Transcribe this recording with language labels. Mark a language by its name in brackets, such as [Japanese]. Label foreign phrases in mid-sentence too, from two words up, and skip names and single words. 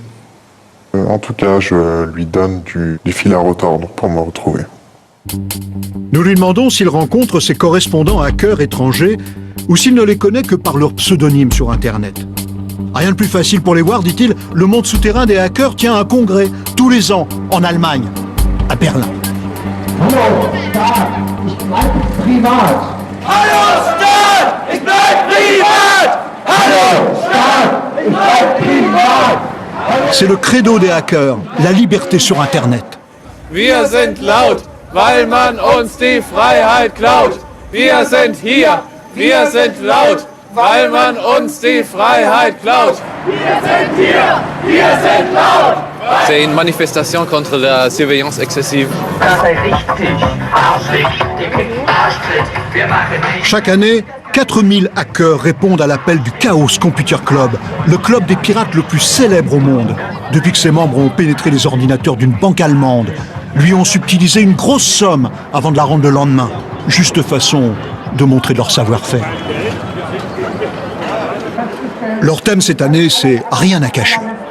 [French] En tout cas, je lui donne du fil à retordre pour me retrouver. Nous lui demandons s'il rencontre ses correspondants hackers étrangers ou s'il ne les connaît que par leur pseudonyme sur Internet. Rien de plus facile pour les voir, dit-il, le monde souterrain des hackers tient un congrès tous les ans en Allemagne, à Berlin. [German] Hallo, Staat, ich bleibe privat. Hallo, Staat, ich bleib privat. Hallo, Staat, ich bleib privat. [French] C'est le credo des hackers, la liberté sur Internet. [German] Wir sind laut, weil man uns die Freiheit klaut. Wir sind hier, wir sind laut, weil man uns die Freiheit klaut. Wir sind hier, wir sind laut. [French] C'est une manifestation contre la surveillance excessive. [German] Das sei richtig, Arschlicht, Arschtritt, wir machen nicht. [French] Chaque année, 4000 hackers répondent à l'appel du Chaos Computer Club, le club des pirates le plus célèbre au monde. Depuis que ses membres ont pénétré les ordinateurs d'une banque allemande, lui ont subtilisé une grosse somme avant de la rendre le lendemain. Juste façon de montrer leur savoir-faire. Leur thème cette année, c'est « Rien à cacher ».